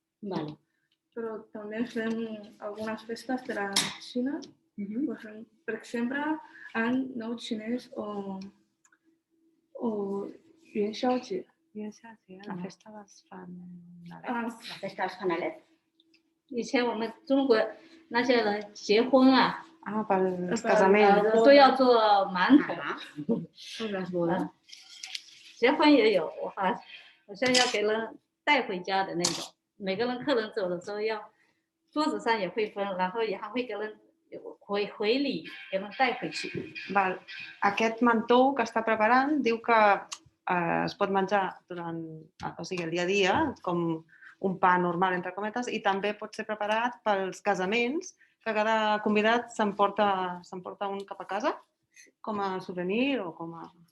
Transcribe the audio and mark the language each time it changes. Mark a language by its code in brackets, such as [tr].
[ca] Vale. Però també fem algunes festes de la Xina. Per exemple, any nou xinès o Yuan Xiaojie. 元宵节la festa dels fanalets. La festa dels fanalets. [zh] 以前我们中国那些人结婚啊， [ca] Pels casaments. [zh] 都要做馒头。 [ca] Les bodes. [zh] 结婚也有，我好像要给人带回家的那种。每个人客人走的时候要桌子上也会分，然后也还会给人回礼，给人带回去。 [ca] Val. Aquest mantó que està preparant diu que es pot menjar durant, o sigui, el dia a dia, com un pa normal, entre cometes, i també pot ser preparat pels casaments, que cada convidat s'emporta un cap a casa, com a souvenir o com a...